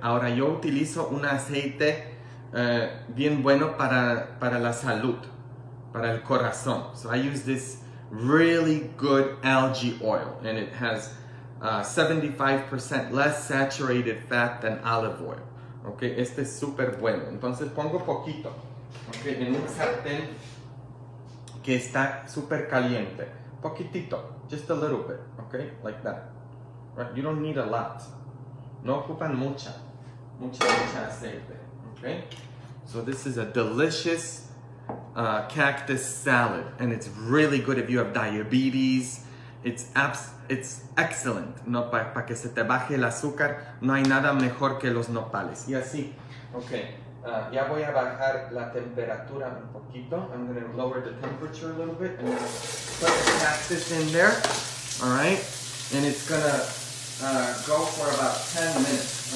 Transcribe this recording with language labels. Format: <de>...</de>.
<es>Ahora, yo utilizo un aceite bien bueno para la salud, para el corazón.</es> <en>So I use this really good algae oil, and it has 75% less saturated fat than olive oil.</en> <es>Okay, este es súper bueno. Entonces pongo poquito, okay, en un sartén que está súper caliente.</es> <en>Poquitito, just a little bit, okay, like that. Right? You don't need a lot.</en> <es>No ocupan mucha aceite.</es> <en>Okay, so this is a delicious cactus salad, and it's really good if you have diabetes. It's excellent,</en> <es>no, para que se te baje el azúcar. No hay nada mejor que los nopales. Y así, ok, ya voy a bajar la temperatura un poquito.</es> <en>I'm going to lower the temperature a little bit and put the cactus in there. All right, and it's going to go for about 10 minutes.</en>